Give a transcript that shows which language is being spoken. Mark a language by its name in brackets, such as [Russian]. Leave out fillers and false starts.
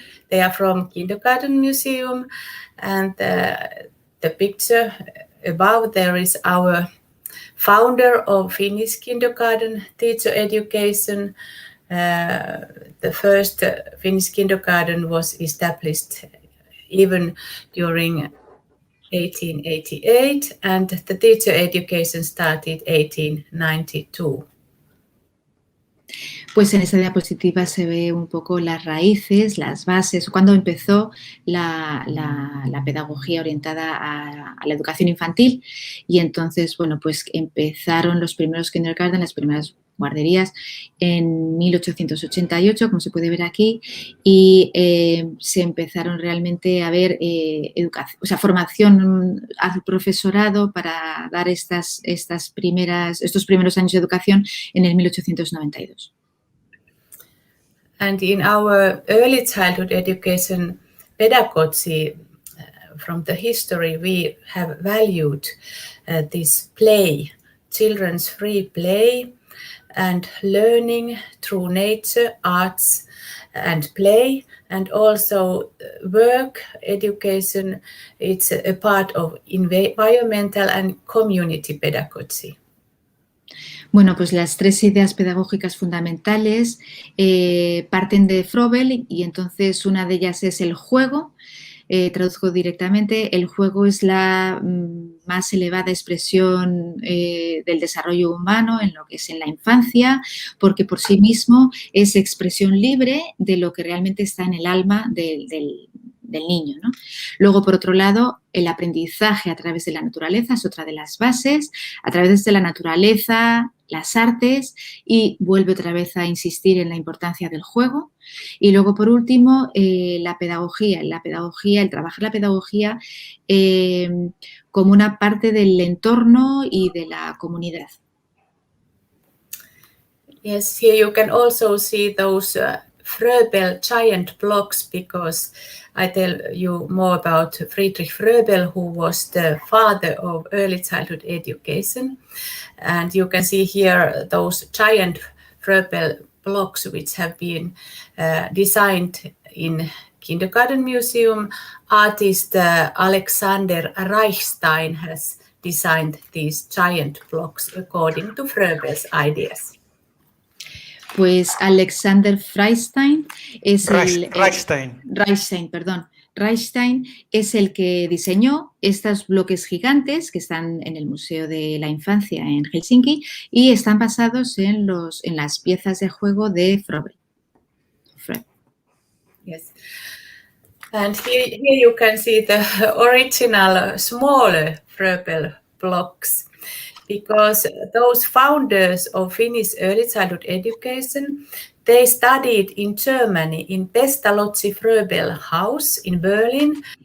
[English] They are from Kindergarten Museum, and the picture above there is our founder of Finnish kindergarten teacher education. The first Finnish kindergarten was established even during 1888, and the teacher education started 1892. [Spanish] Pues en esta diapositiva se ve un poco las raíces, las bases, cuando empezó la pedagogía orientada a la educación infantil, y entonces, bueno, pues empezaron los primeros kindergarten, las primeras guarderías en 1888, como se puede ver aquí, y se empezaron realmente a ver formación al profesorado para dar estos primeros años de educación en el 1892. [English] And in our early childhood education pedagogy, from the history, we have valued this play, children's free play, and learning through nature, arts, and play, and also work education. It's a part of environmental and community pedagogy. [Spanish] Bueno, pues las 3 ideas pedagógicas fundamentales parten de Froebel, y entonces una de ellas es el juego. Traduzco directamente, el juego es la más elevada expresión del desarrollo humano en lo que es en la infancia, porque por sí mismo es expresión libre de lo que realmente está en el alma del niño, ¿no? Luego, por otro lado, el aprendizaje a través de la naturaleza es otra de las bases. A través de la naturaleza, las artes y vuelve otra vez a insistir en la importancia del juego. Y luego, por último, la pedagogía, el trabajar la pedagogía como una parte del entorno y de la comunidad. [English] Yes, here you can also see those Fröbel giant blocks, because I tell you more about Friedrich Fröbel, who was the father of early childhood education. And you can see here those giant Fröbel blocks which have been designed in Kindergarten Museum. Artist Alexander Reichstein has designed these giant blocks according to Fröbel's ideas. [Spanish] Pues Alexander Reichstein es Reichstein es el que diseñó estos bloques gigantes que están en el Museo de la Infancia en Helsinki y están basados en las piezas de juego de Fröbel. Yes. And here you can see the original smaller Fröbel blocks, because those founders of Finnish early childhood education, they studied in Germany in Pestalozzi Fröbel House in Berlin.